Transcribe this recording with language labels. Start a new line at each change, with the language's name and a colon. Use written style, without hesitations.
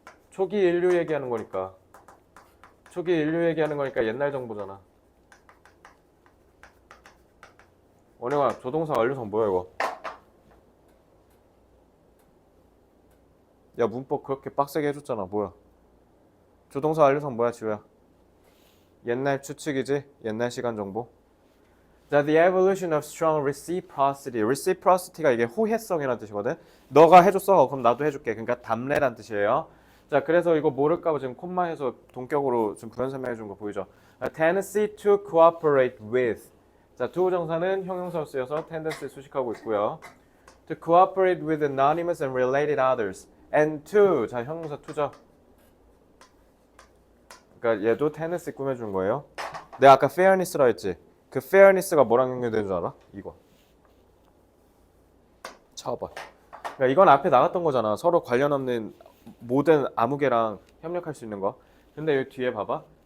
Korean: 초기 인류 얘기하는 거니까. 초기 인류 얘기하는 거니까 옛날 정보잖아. 원영아, 조동사 완료상 뭐야 이거? 야, 문법 그렇게 빡세게 해줬잖아. 뭐야? 조동사 완료상 뭐야, 지우야? 옛날 추측이지? 옛날 시간 정보.
English: 자, the evolution of strong reciprocity.
Korean: reciprocity가 이게 호혜성이라는 뜻이거든. 너가 해줬어. 그럼 나도 해줄게. 그러니까 답례란 뜻이에요. 자, 그래서 이거 모를까 봐 지금 콤마에서 동격으로 좀 부연 설명해 준 거 보이죠?
English: tendency to cooperate with.
Korean: 자, 투부정사는 형용사로 쓰여서 tendency 수식하고 있고요.
English: to cooperate with anonymous and related others. and to,
Korean: 자, 형용사 to죠. 그러니까 얘도 tendency 꾸며준 거예요. 내가 아까 fairness라 했지. 그 fairness가 뭐랑 연결되는 줄 알아? 이거. 처벌. 그러니까 이건 앞에 나갔던 거잖아. 서로 관련 없는 모든 아무개랑 협력할 수 있는 거. 근데 여기 뒤에 봐봐.